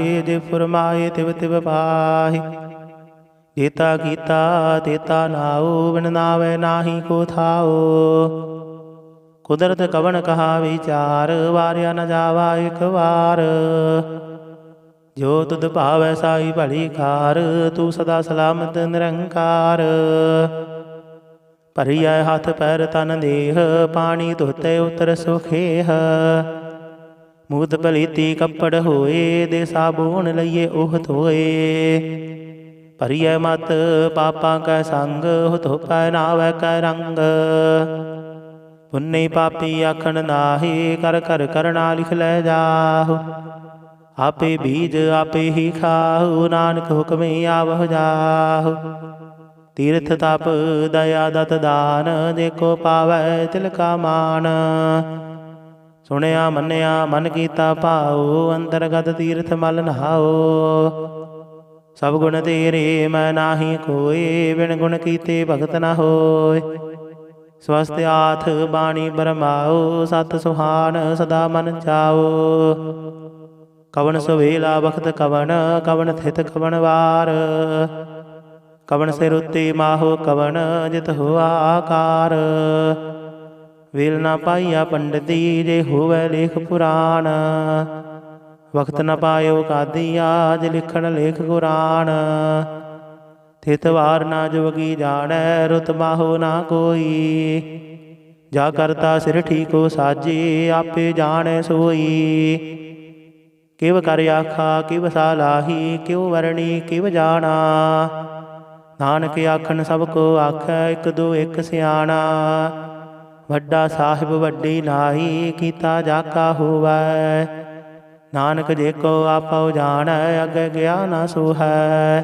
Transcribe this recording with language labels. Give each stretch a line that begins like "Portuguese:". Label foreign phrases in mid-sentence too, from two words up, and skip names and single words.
Punjabi: ਜੇ ਫੁਰਮਾਏ ਤਿਵ ਤਿਵ ਪਾਹਿ, ਜੇਤਾ ਗੀਤਾ ਤੇਤਾ ਨਾਓ। ਬਿਨ ਨਾਵੈ ਨਾਹੀ ਕੋ ਥਾਓ, ਕੁਦਰਤ ਕਵਨ ਕਹਾ ਵਿਚਾਰ। ਵਾਰਿਆ ਨ ਜਾਵਾ ਏਕ ਬਾਰ। ਜੋ ਤੁਧ ਭਾਵੈ ਸਾਈ ਭਲੀ ਕਾਰ, ਤੂ ਸਦਾ ਸਲਾਮਤ ਨਿਰੰਕਾਰ। ਭਰਿਆ ਹਾਥ ਪੈਰ ਤਨ ਦੇਹ, ਪਾਨੀ ਧੋਤੇ ਉਤਰ ਸੁਖੇਹ। ਮੂਤ ਪਲੀਤੀ ਕਪੜ ਹੋਏ, ਦੇ ਸਾਬੁਨ ਲਈਐ ਓਹ ਧੋਏ। ਭਰਿਆ ਮਤ ਪਾਪਾ ਕੈ ਸੰਗ, ਹੁਤ ਪਹਨਾਵੈ ਕੈ ਰੰਗ। ਪੁੰਨੀ ਪਾਪੀ ਆਖਨ ਨਾਹਿ, ਕਰ ਕਰ ਕਰਨਾ ਲਿਖ ਲੈ ਜਾਹੁ। ਆਪੇ ਬੀਜ ਆਪੇ ਹੀ ਖਾਹੁ, ਨਾਨਕ ਹੁਕਮ ਆਵਹ ਜਾਹੁ। ਤੀਰਥ ਤਪ ਦਇਆ ਦਤ ਦਾਨ, ਜੇਕੋ ਪਾਵੈ ਤਿਲ ਕਾ ਮਾਨ। ਸੁਣਿਆ ਮੰਨਿਆ ਮਨ ਕੀਤਾ ਭਾਓ, ਅੰਤਰਗਤ ਤੀਰਥ ਮਲ ਨਹਾਓ। ਸਭ ਗੁਣ ਤੇਰੇ ਮੈਂ ਨਾਹੀ ਕੋਇ, ਬਿਨ ਗੁਣ ਕੀਤੇ ਭਗਤ ਨ ਹੋਇ। ਸਵਸਥ ਆਥ ਬਾਣੀ ਬਰਮਾਓ, ਸਤ ਸੁਹਾਨ ਸਦਾ ਮਨ ਚਾਓ। ਕਵਨ ਸੁਵੇਲਾ ਵਖਤ ਕਵਨ, ਕਵਨ ਥਿਤ ਕਵਨ ਵਾਰ। ਕਵਨ ਸਿਰ ਉੱਤੇ ਮਾਹੋ ਕਵਨ, ਜਿਤ ਹੂਆ ਆਕਾਰ। ਵੇਲ ਨ ਪਾਇਆ ਪੰਡਿਤੀ, ਜੇ ਹੋਵੈ ਲੇਖ ਪੁਰਾਣ। ਵਕਤ ਨ ਪਾਇਓ ਕਾਦੀਆ, ਜੇ ਲਿਖਣ ਲੇਖ ਕੁਰਾਨ। ਥਿਤ ਵਾਰ ਨਾ ਜੋਗੀ ਜਾਣੈ, ਰੁਤ ਮਾਹੋ ਨਾ ਕੋਈ। ਜਾ ਕਰਤਾ ਸਿਰ ਠੀਕੋ ਸਾਜੇ, ਆਪੇ ਜਾਣੈ ਸੋਈ। ਕਿਵ ਕਰ ਆਖਾ ਕਿਵ ਸਾਲਾਹੀ ਕਿਉ ਵਰਣੀ ਕਿਵ ਜਾਣਾ। ਨਾਨਕ ਆਖਣ ਸਭ ਕੋ ਆਖੈ ਇਕ ਦੋ ਇਕ ਸਿਆਣਾ। ਵੱਡਾ ਸਾਹਿਬ ਵੱਡੀ ਨਾਹੀ ਕੀਤਾ ਜਾਕਾ ਹੋਵੈ। ਨਾਨਕ ਜੇ ਕੋ ਆਪਉ ਜਾਣੈ ਅਗੇ ਗਿਆ ਨਾ ਸੋਹੈ।